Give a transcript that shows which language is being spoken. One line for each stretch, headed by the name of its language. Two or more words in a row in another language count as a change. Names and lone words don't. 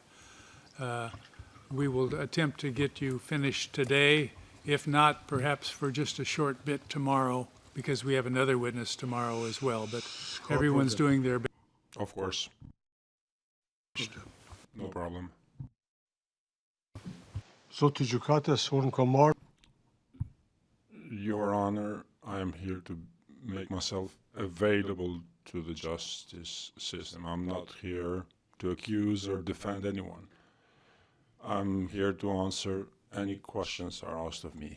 English: We will attempt to get you finished today, if not, perhaps for just a short bit tomorrow, because we have another witness tomorrow as well, but everyone's doing their best. Of course. No problem.
Albanian: Zoti Gjykatës, unë kam marrë
English: Your Honor, I am here to make myself available to the justice system. I'm not here to accuse or defend anyone. I'm here to answer any questions are asked of me.